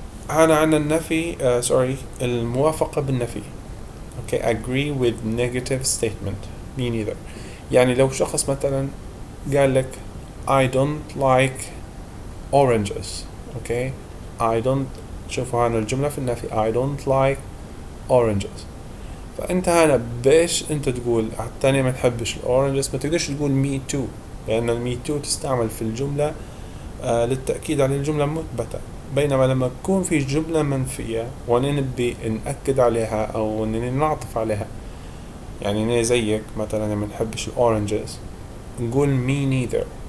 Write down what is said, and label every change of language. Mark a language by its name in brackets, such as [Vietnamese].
[Arabic] هنا عنا النفي الموافقة بالنفي. أوكي. [English] agree with negative statement me neither. [Arabic] يعني لو شخص مثلا قال لك [English] I don't like oranges. [Arabic] أوكي. [English] I don't، [Arabic] شوفوا هنا الجملة في النفي [English] I don't like oranges. [Arabic] فأنت هنا باش أنت تقول الثاني ما تحبش الأورنجز، ما تقدرش تقول [English] me too، [Arabic] لأن المي تو تستعمل في الجملة للتأكيد على الجملة المثبتة. بينما لما تكون في جملة منفية ونبي نأكد عليها أو نعطف عليها، يعني أنا زيك مثلا ما نحبش الأورنجز نقول [English] me neither.